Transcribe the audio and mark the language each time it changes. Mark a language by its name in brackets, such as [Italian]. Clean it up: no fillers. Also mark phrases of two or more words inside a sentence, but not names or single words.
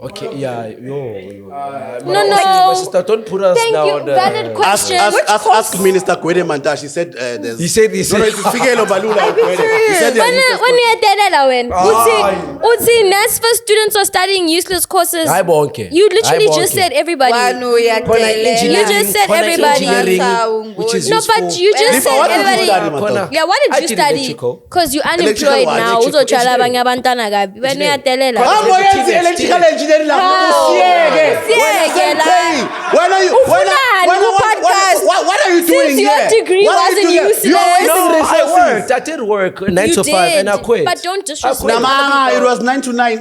[English] Okay, yeah, yo. No. Sister, don't put us Thank now you. on the... Valid question. Ask Minister Gwede Mantashe. He said there's. He said. No, it's Fikelo Balula. He said When you dead when Uzi NSFAS students are studying useless courses. [Zulu] Hayi bonke. [English] You literally [Zulu] Hayi [English] just [Zulu] bonke. [English] said everybody. Engineering, You just said khona everybody. engineering, which is No, useful. but you just Lefa, said what did you everybody. study, Mato? Yeah, what I did you did study? electrical. Because you're Electrical unemployed what? now. Electrical [Zulu] Uzotshala abanye [English] engineering. [Zulu] abantwana kabi. [English] When you Engineering. tell How are you electrical engineering? When are you? What are you doing Since your here? degree What are you wasn't doing here? useless. You are wasting No, I resources. worked. I did work 9 You to 5 and I did, quit. but don't disrespect I quit. Nah, it was 9 to 9.